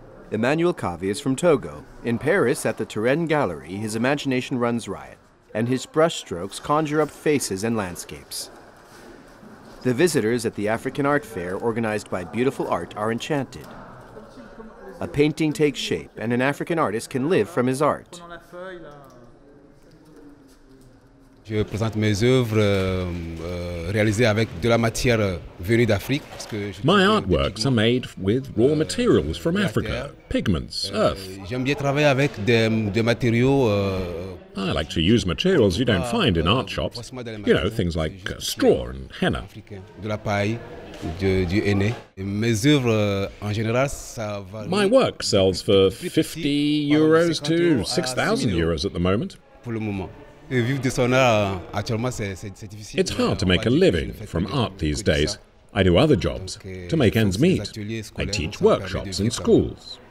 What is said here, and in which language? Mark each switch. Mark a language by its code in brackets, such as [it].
[en] Emmanuel Kavi is from Togo. In Paris, at the Turenne Gallery, his imagination runs riot, and his brushstrokes conjure up faces and landscapes. The visitors at the African Art Fair, organized by Beautiful Art, are enchanted. A painting takes shape, and an African artist can live from his art. [fr] Je présente mes œuvres réalisées avec de la matière venue d'Afrique. [en] My artworks are made with raw materials from Africa, pigments, earth. [fr] J'aime bien travailler avec des matériaux. [en] I like to use materials you don't find in art shops. You know, things like straw and henna. [fr] De la paille, du henné. Mes œuvres en général, ça varie. [en] My work sells for 50 euros to 6,000 euros at the moment. [fr] Pour le moment. It's [en] hard to make a living from art these days. I do other jobs to make ends meet. I teach workshops in schools.